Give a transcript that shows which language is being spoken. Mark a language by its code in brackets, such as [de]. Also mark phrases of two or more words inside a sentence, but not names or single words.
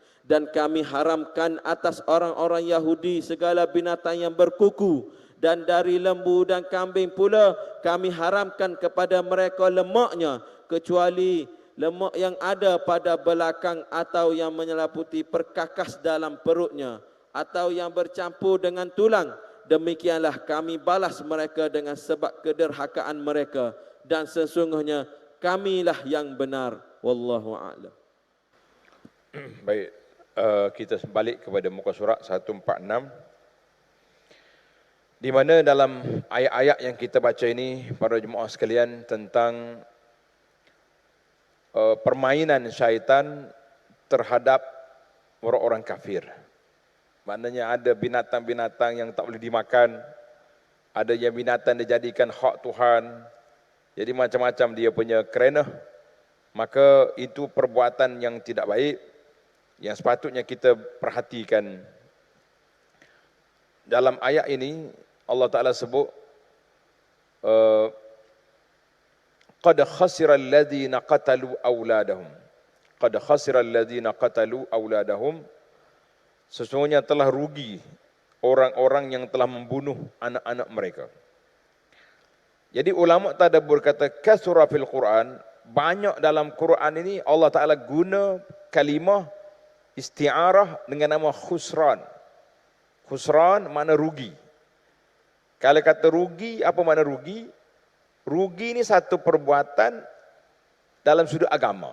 [ms] Dan kami haramkan atas orang-orang Yahudi segala binatang yang berkuku, dan dari lembu dan kambing pula kami haramkan kepada mereka lemaknya, kecuali lemak yang ada pada belakang atau yang menyeliputi perkakas dalam perutnya, atau yang bercampur dengan tulang. Demikianlah kami balas mereka dengan sebab kederhakaan mereka, dan sesungguhnya kamilah yang benar. [ar] والله أعلم. [ms] Baik, kita balik kepada muka surat 146, di mana dalam ayat-ayat yang kita baca ini, para jemaah sekalian, tentang permainan syaitan terhadap orang-orang kafir. Maknanya ada binatang-binatang yang tak boleh dimakan, ada yang binatang dijadikan hak Tuhan, jadi macam-macam dia punya kerana. Maka itu perbuatan yang tidak baik, yang sepatutnya kita perhatikan. Dalam ayat ini Allah Ta'ala sebut, [ar] قد خسر الذين قتلوا أولادهم، قد خسر الذين قتلوا أولادهم, [ms] sesungguhnya telah rugi orang-orang yang telah membunuh anak-anak mereka. Jadi ulama tadabbur kata [ar] خسر في القرآن, [ms] banyak dalam Quran ini Allah Ta'ala guna kalimah isti'arah dengan nama khusran. Khusran makna rugi. Kalau kata rugi, apa makna rugi? Rugi ini satu perbuatan dalam sudut agama.